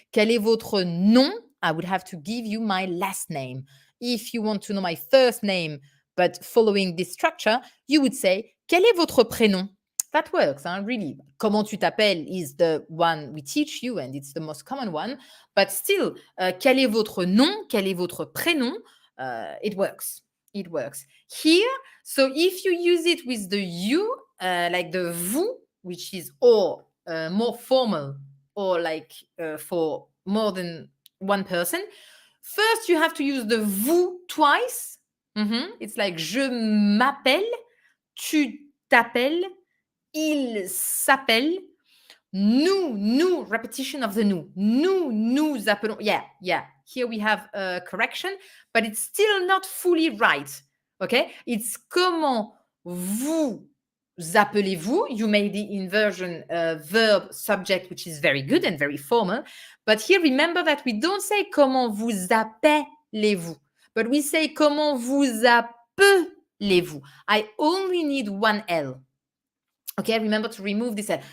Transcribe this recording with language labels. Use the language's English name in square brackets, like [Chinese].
[French] Quel est votre nom? [English] I would have to give you my last name. If you want to know my first name, but following this structure, you would say [French] quel est votre prénom? [English] That works, huh? Really. [French] Comment tu t'appelles [English] is the one we teach you, and it's the most common one. [French] But still, quel est votre nom? Quel est votre prénom? [English] It works. It works. Here, so if you use it with the you, like the vous, which is or more formal, or like for more than one person, first you have to use the vous twice. It's like je m'appelle, tu t'appelles, il s'appelle, nous, repetition of the nous appelons. Yeah. Here we have a correction, but it's still not fully right. Okay? [French] It's comment vous appelez-vous. [English] You made the inversion verb subject, which is very good and very formal. But here, remember that we don't say [French] comment vous appelez-vous, [English] but we say comment vous appelez-vous. I only need one L. Okay, remember to remove this L.